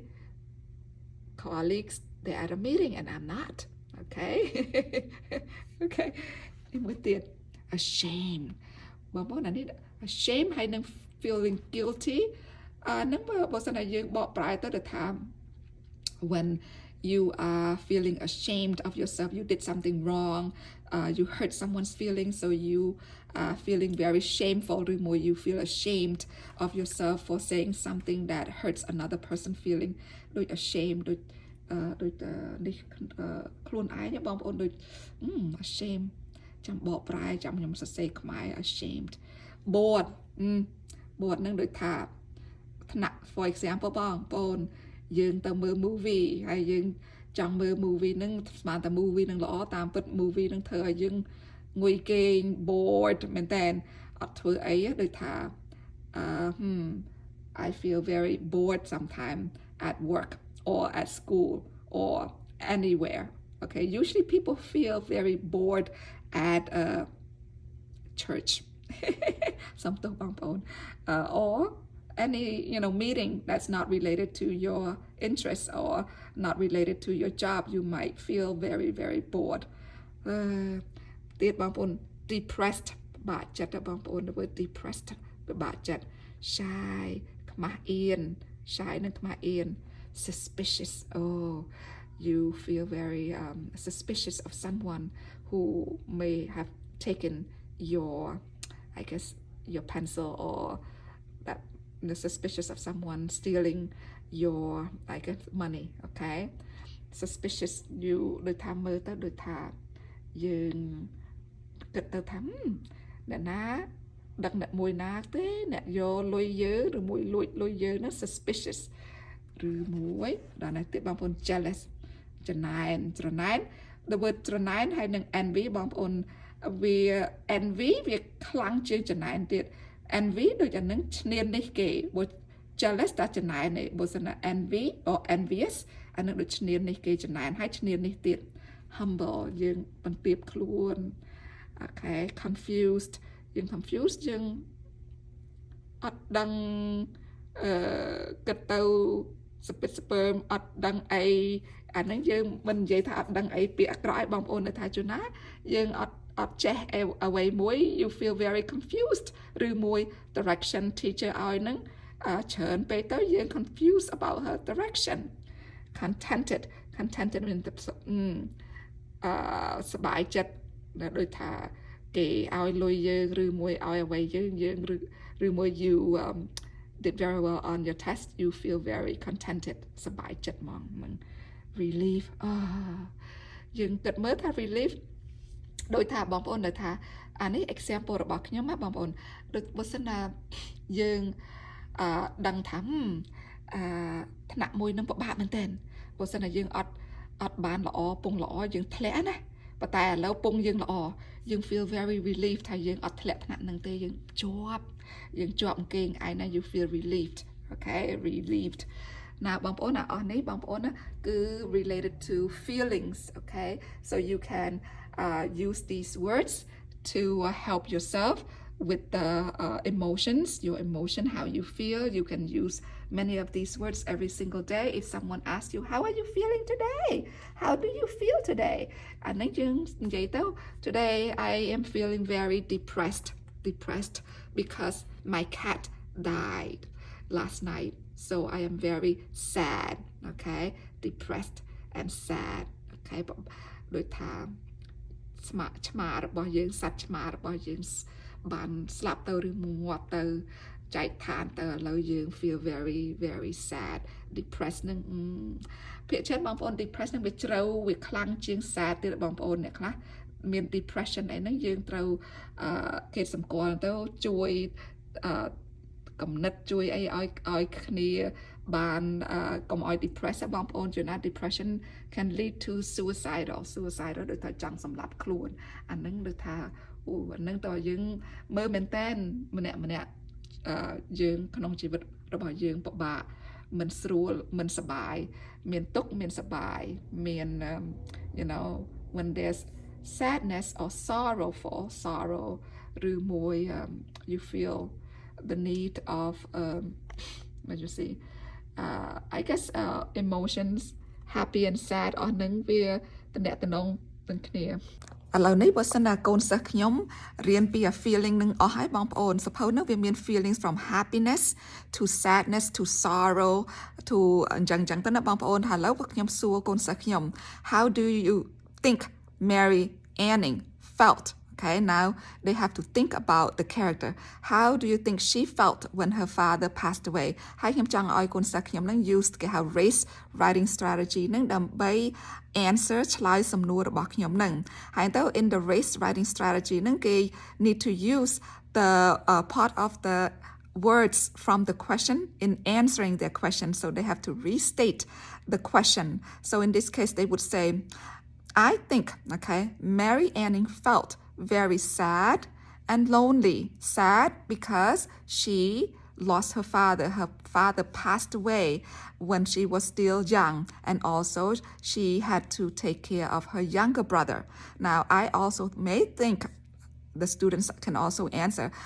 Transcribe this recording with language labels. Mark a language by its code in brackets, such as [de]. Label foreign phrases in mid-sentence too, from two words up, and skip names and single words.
[en] colleagues they are at a meeting and I'm not okay okay [km] មួយទៀត ashamed បងប្អូនអានេះ ashamed ហើយនឹង [en] feeling guilty [km] នឹងបើសិនតែយើងបកប្រែទៅថា when [en] you are feeling ashamed of yourself you did something wrong you hurt someone's feelings so you are feeling very shameful or more you feel ashamed of yourself for saying something that hurts another person feeling [km] ដូច ashamed ដូចនេះខ្លួនឯង បងប្អូនដូច ashamed ចាំបកប្រែចាំខ្ញុំសរសេរខ្មែរ [en] ashamed bored [km] នឹងដូចថាថ្នាក់ [en] for example [km] បងប្អូនយើងទៅមើល movie ហើយយើងចង់មើល movie ហ្នឹងស្មានតែ movie ហ្នឹងល្អតាមពិត movie ហ្នឹងធ្វើឲ្យយើងងុយគេង bored មែនតើអត់ធ្វើអីដូចថា [en] I feel very bored sometimes at work or at school or anywhere okay usually people feel very bored at a church [km] សំទោសបងប្អូន [en] or any meeting that's not related to your interests or not related to your job you might feel very very bored [km] ទៀតបងប្អូន depressed បាក់ចិត្តបងប្អូន [en] the word depressed [km] បាក់ចិត្ត shy ខ្មាស់ [en] អៀន shy [km] និងខ្មាស់អៀន [en] suspicious oh you feel very suspicious of someone who may have taken your I guess your pencil or that suspicious of someone stealing your I guess money okay suspicious you [km] ដូចថាមើលទៅដូចថាយើងគិតទៅថាអ្នកណា ដឹកអ្នកមួយណាទេអ្នកយកលុយយើងឬមួយលួចលុយយើងហ្នឹង suspicious ឬមួយដល់នេះទៀតបងប្អូន jealous ច្នៃច្រណែន [en] the word [km] ច្រណែនហើយនឹង envy បងប្អូនវា envy វាខ្លាំងជាងច្រណែនទៀត envy ដូចអានឹងឈ្នានីសគេបើ jealous តែច្រណែនទេបើសិនណា [en] envy or envious [km] អានឹងដូចឈ្នានីស គេច្រណែនហើយឈ្នានេះទៀត humble យើងបន្ទាបខ្លួនអូខេ confused យើង confused យើងអ ត់ដឹងគិតទៅស្ពិតស្ពើមអត់ដឹងអីអាហ្នឹងយើងមិននិយាយថាអត់ដឹងអីពាក្យអាក្រក់ឲ្យបងប្អូននៅថាជួនណាយើងអត់ចេះអ្វីមួយ [en] you feel very confused [km] ឬមួយ [en] direction teacher [km] ឲ្យហ្នឹងច្រើនពេកទៅយើង [en] confused about her direction contented [km] មានតែ សប្បាយចិត្តដូចថាគេឲ្យលុយយើងឬមួយឲ្យអ្វីយើងឬមួយ [en] you did very well on your test you feel very contented [km] សប្បាយចិត្តហ្មងនឹង relief យើងគិតមើលថា relief ដោយថាបងប្អូននៅថាអានេះ example របស់ខ្ញុំណាបងប្អូនដូចបើសិនណាយើងដឹងថាថ្នាក់មួយនឹងពិបាកមែនទែនបើសិនណាយើងអត់បាន ល្អពងល្អយើងធ្លាក់ណាប៉ុន្តែឥឡូវពងយើងល្អយើង [en] feel very relieved [km] ថាយើងអត់ធ្លាក់ថ្នាក់នឹង ទេយើងជាប់អង្គេងឯណា [en] you feel relieved okay relieved [km] ណាបងប្អូនអស់នេះបងប្អូនណាគឺ [en] related to feelings okay so you can use these words to help yourself with the emotions your emotion how you feel you can use many of these words every single day if someone asks you how are you feeling today how do you feel today and then today I am feeling very depressed because my cat died last night so I am very sad okay depressed and sad okay [km] ដូចថាឆ្មារបស់យើងសត្វឆ្មារបស់យើងបានស្លាប់ទៅឬ ងាប់ទៅចែកឋានទៅឥឡូវយើង [en] feel very very sad depressed [km] នឹងភាគច្រើនបងប្អូន depressed នឹងវាជ្រៅវាខ្លាំងជាង sad ទៀតបងប្អូនអ្នកខ្លះមាន depression អីហ្នឹងយើងត្រូវគេសម្គាល់ទៅជួយកំណត់ ជួយអីឲ្យគ្នាបានកុំឲ្យ depress បងប្អូនជួនណា [en] depression can lead to suicidal [km] ដូចថាចង់សម្លាប់ខ្លួនអាហ្នឹងដូចថាអាហ្នឹងតើយើងមើលមែនតើម្នាក់យើងក្នុងជីវិតរបស់យើងពិបាកមិនស្រួលមិនសប្បាយមានទុក្ខមានសប្បាយមាន [en] you know when there's sadness or [km] sorrow ឬមួយ [en] you feel the need of what you see I guess emotions happy and sad [km] អស់ហ្នឹងវាតំណែងទាំងគ្នាឥឡូវនេះបើសិនណាកូនសិស្សខ្ញុំរៀនពី feeling នឹងអស់ហើយបងប្អូន suppose នោះវាមាន [en] feelings from happiness to sadness to sorrow to [km] អញ្ចឹងទៅណាបងប្អូនឥឡូ វខ្ញុំសួរកូនសិស្សខ្ញុំ [en] how do you think Mary Anning felt okay now they have to think about the character how do you think she felt when her father passed away [km] ហើយខ្ញុំចង់ឲ្យកូនសិស្សខ្ញុំនឹង use គេហៅ [en] race writing strategy [km] នឹងដើម្បី answer ឆ្លើយសំណួររបស់ខ្ញុំនឹងហើយទៅ [en] in the race writing strategy [km] នឹងគេ [en] need to use the part of the words from the question in answering their question so they have to restate the question so in this case they would say I think okay Mary Anning felt very sad and lonely sad because she lost her father passed away when she was still young and also she had to take care of her younger brother now I also may think the students can also answer